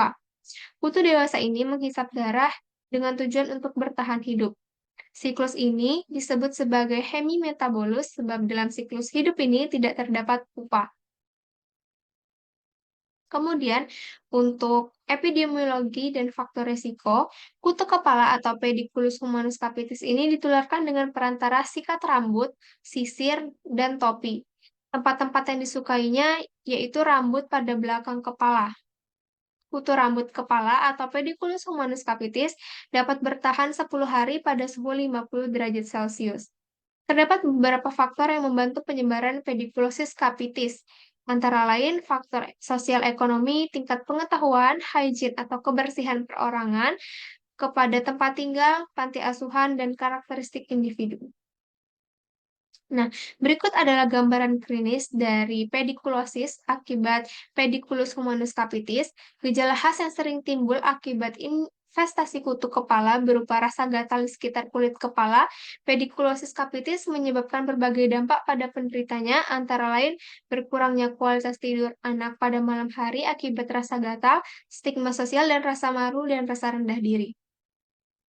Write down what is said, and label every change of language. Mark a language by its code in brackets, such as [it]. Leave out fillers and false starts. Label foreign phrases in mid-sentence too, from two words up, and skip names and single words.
[id] Kutu dewasa ini menghisap darah dengan tujuan untuk bertahan hidup. Siklus ini disebut sebagai hemimetabolus sebab dalam siklus hidup ini tidak terdapat pupa. Kemudian, untuk epidemiologi dan faktor risiko, kutu kepala atau pediculus humanus capitis ini ditularkan dengan perantara sikat rambut, sisir, dan topi. Tempat-tempat yang disukainya yaitu rambut pada belakang kepala. Kutu rambut kepala atau pediculus humanus capitis dapat bertahan 10 hari pada suhu 50 derajat Celcius. Terdapat beberapa faktor yang membantu penyebaran pediculosis capitis, antara lain faktor sosial ekonomi, tingkat pengetahuan, hygiene atau kebersihan perorangan, kepada tempat tinggal, panti asuhan, dan karakteristik individu. Nah, berikut adalah gambaran klinis dari pedikulosis akibat pediculus humanus capitis. Gejala khas yang sering timbul akibat investasi kutu kepala berupa rasa gatal di sekitar kulit kepala. Pediculosis capitis menyebabkan berbagai dampak pada penderitanya, antara lain berkurangnya kualitas tidur anak pada malam hari akibat rasa gatal, stigma sosial dan rasa malu dan rasa rendah diri.